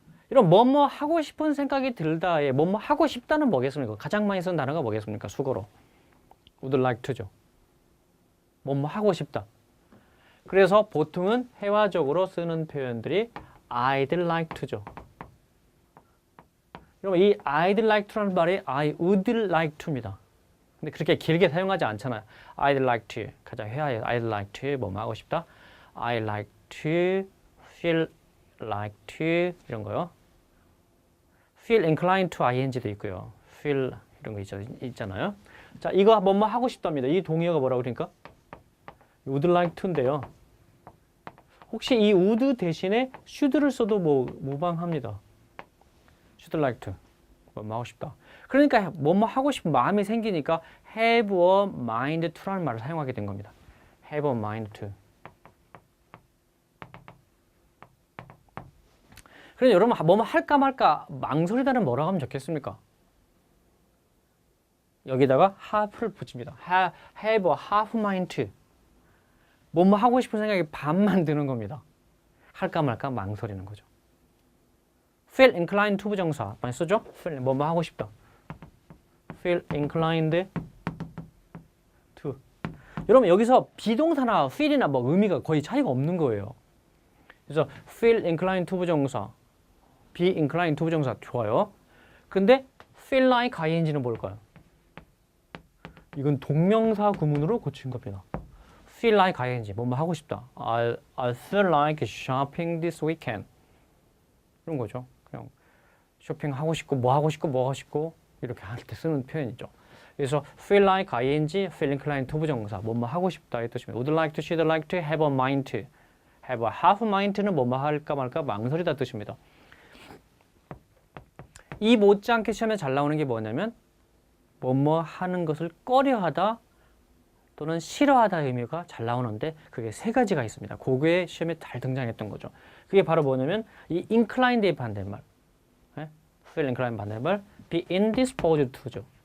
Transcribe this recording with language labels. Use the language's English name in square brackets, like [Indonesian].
[Korean] 이런 뭐뭐 하고 싶은 생각이 들다에 뭐뭐 하고 싶다는 뭐겠습니까? 가장 많이 쓴 단어가 뭐겠습니까? 수거로. would like to죠. 뭐뭐 하고 싶다. 그래서 보통은 회화적으로 쓰는 표현들이 [English] I'd like to [Korean] 죠. 여러분 이 I'd like to라는 말이 I would like to입니다. 근데 그렇게 길게 사용하지 않잖아요. [English] I'd like to. [Korean] 가장 회화에 I'd like to 뭐뭐 하고 싶다. [English] I'd like to, feel like to 이런 거요. feel inclined to ing도 있고요. [Korean] feel 이런 거 있잖아요. 자, 이거 뭐뭐 하고 싶답니다. 이 동의어가 뭐라고 그러니까? [English] would like to인데요. [Korean] 혹시 이 would 대신에 should를 써도 무방합니다. [English] should like to. [Korean] 뭐뭐 하고 싶다. 그러니까 뭐뭐 하고 싶은 마음이 생기니까 have a mind to라는 말을 사용하게 된 겁니다. [English] have a mind to. [Korean] 그래서 여러분 뭐뭐 할까 말까 망설이다는 뭐라고 하면 좋겠습니까? 여기다가 half를 붙입니다. [English] have a half mind to. [Korean] 뭐뭐 하고 싶은 생각이 반만 드는 겁니다. 할까 말까 망설이는 거죠. [English] feel inclined to [Korean] 부정사 많이 쓰죠? feel 뭐뭐 하고 싶다. [English] feel inclined to. [Korean] 여러분 여기서 비동사나 feel이나 뭐 의미가 거의 차이가 없는 거예요. 그래서 feel inclined to 부정사, be inclined to 부정사 좋아요. 근데 feel like ing는 뭘까요? 이건 동명사 구문으로 고친 겁니다. [English] feel like ing, [Korean] 뭐뭐 하고 싶다. [English] I feel like shopping this weekend. [Korean] 이런 거죠. 그냥 쇼핑하고 싶고 뭐 하고 싶고 뭐 하고 싶고 이렇게 할 때 쓰는 표현이죠. 그래서 feel like ing, feel inclined to 부정사, 뭐뭐 하고 싶다 이 뜻입니다. [English] would like to, should like to, have a mind to. [Korean] have a half mind는 뭐뭐 할까 말까 망설이다 뜻입니다. 이 못지않게 시험에 잘 나오는 게 뭐냐면 뭐뭐 하는 것을 꺼려하다 또는 싫어하다 의미가 잘 나오는데 그게 세 가지가 있습니다. 그게 시험에 잘 등장했던 거죠. 그게 바로 뭐냐면 이 inclined의 반대말, feel inclined 반대말, be indisposed to죠.